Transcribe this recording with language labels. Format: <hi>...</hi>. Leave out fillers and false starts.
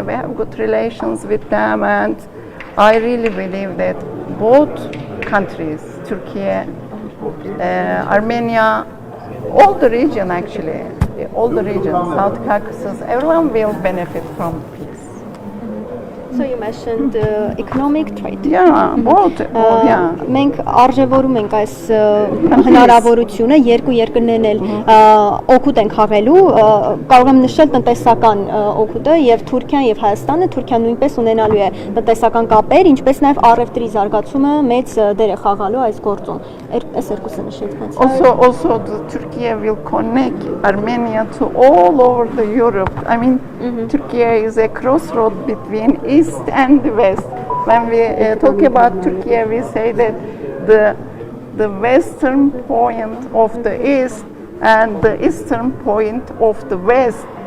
<en>We have good relations with them, and I really believe that both countries, Turkey, Armenia, all the region actually, all the region, South Caucasus, everyone will benefit from peace. So you mentioned economic trade. Yeah, both. Yeah.</en> <hy>Մենք արժևորում ենք այս հնարավորությունը երկու երկրներն էլ օգուտ են խաղելու, կարող եմ նշել տնտեսական օգուտը եւ Թուրքիան եւ Հայաստանը, Թուրքիան նույնպես ունենալու է տնտեսական կապեր, ինչպես նաեւ առևտրի զարգացումը մեծ դեր է խաղալու այս գործում։ Այս երկուսը նշեց հենց։</hy> <en>Also Turkey will connect Armenia to all over the Europe. I mean, Turkey is a crossroad between East and the West. when we talk about Turkey, we say that the western point of the east and the eastern point of the west.</en>